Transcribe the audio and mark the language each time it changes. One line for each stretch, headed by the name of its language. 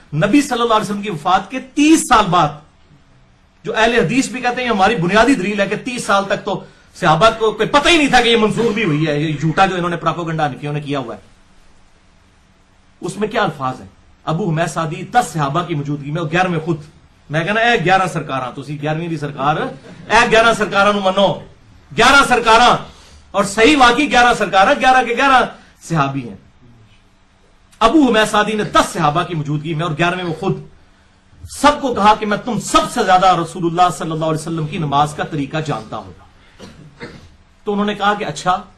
Urdu: نبی صلی اللہ علیہ وسلم کی وفات کے 30 سال بعد، جو اہل حدیث بھی کہتے ہیں ہماری بنیادی دلیل ہے کہ 30 سال تک تو صحابہ کو کوئی پتہ ہی نہیں تھا کہ یہ منسوخ بھی ہوئی ہے، یہ جھوٹا جو انہوں نے پراپوگنڈا کیا ہوا ہے. اس میں کیا الفاظ ہیں؟ ابو حمید سعدی 10 صحابہ کی موجودگی میں، اور 11 خود.
Punjabi: میں کہنا اے 11 سرکاراں، تسی 11ویں دی سرکار، اے 11 سرکاراں نو منو.
Urdu: 11 سرکاراں، اور صحیح واقعی 11 سرکاراں، 11 کے 11 صحابی ہیں. ابو حمید سعدی نے 10 صحابہ کی موجودگی میں، اور 11ویں وہ خود، سب کو کہا کہ میں تم سب سے زیادہ رسول اللہ صلی اللہ علیہ وسلم کی نماز کا طریقہ جانتا ہوں. تو انہوں نے کہا کہ اچھا.